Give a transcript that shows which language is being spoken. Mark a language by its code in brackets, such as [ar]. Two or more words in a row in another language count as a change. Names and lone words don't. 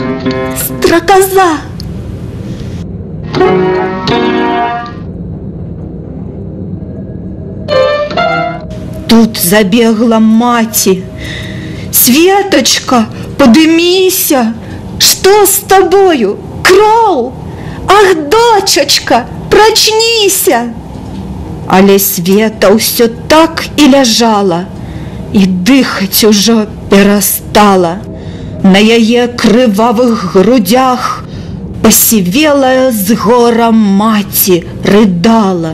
[be] Строкоза! Тут забегла маці. [ru] Светочка, подымися! Что с тобою? [be] Кроў! Ах, дочачка, прачніся! Але Света ўсё так і ляжала, і дыхаць ужо перастала. На яе крывавых грудях пасівелая з гора маці рыдала.